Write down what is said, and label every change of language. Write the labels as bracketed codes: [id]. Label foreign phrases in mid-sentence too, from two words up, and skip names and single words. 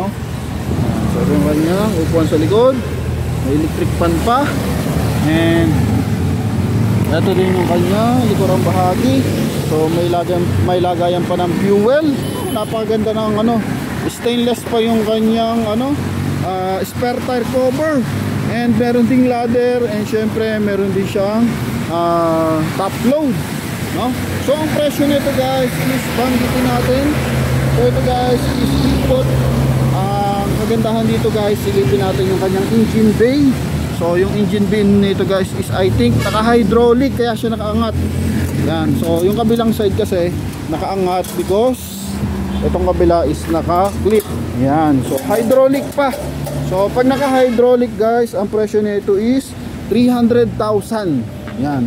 [tl] So ito yung kanyang upuan sa likod. May electric fan pa. And ito din yung kanyang likurang bahagi. So may lagayan pa ng fuel. Napakaganda ng ano, stainless pa yung kanyang ano, [en] spare tire cover. [tl] And meron ding ladder, and syempre meron din siyang [en] top load, [tl] no? So ang presyo nito [en] guys is [tl] banggitin natin. So ito [en] guys is [tl] ikot. Ang kagandahan dito guys, silipin natin yung kanyang [en] engine bay. [tl] So yung [en] engine bay [tl] nito [en] guys is I think [tl] naka-hydraulic, kaya siya nakaangat. Yan. So yung kabilang side kasi nakaangat because itong kabila is naka-clip. Yan. So hydraulic pa. So pag naka-hydraulic guys, ang presyo nito is 300,000. Yan.